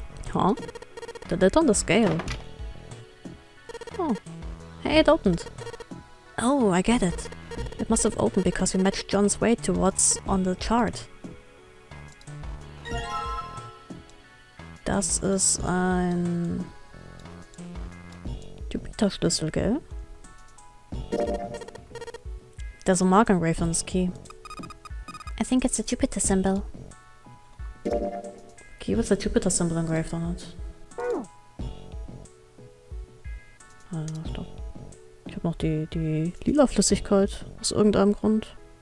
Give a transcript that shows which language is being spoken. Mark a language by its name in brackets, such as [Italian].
[English] Huh? The lid on the scale. Oh. Hey, it opened. Oh, I get it. It must have opened because we matched John's weight to what's on the chart. [German] Das ist ein Jupiter-Schlüssel, gell? [English] There's a mark engraved on his key. I think it's a Jupiter symbol. Key with the Jupiter symbol engraved on it. [German] Stopp. Ich habe noch die lila Flüssigkeit aus irgendeinem Grund.